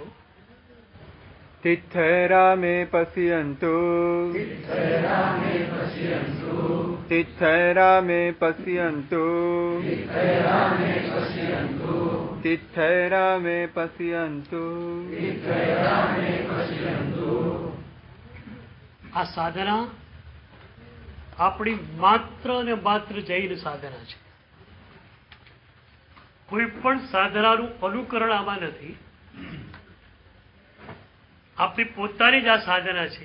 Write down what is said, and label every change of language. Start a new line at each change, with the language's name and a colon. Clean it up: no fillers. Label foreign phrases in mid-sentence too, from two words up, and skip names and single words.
Prakrit languages: तित्थैरा मे पश्यन्तु तित्थैरा मे पश्यन्तु तित्थैरा मे पश्यन्तु.
Gujarati: આ સાધના આપણી માત્ર ને માત્ર જૈન સાધના છે. કોઈ પણ સાધનાનું અનુકરણ આમાં નથી. આપણી પોતાની જ આ સાધના છે.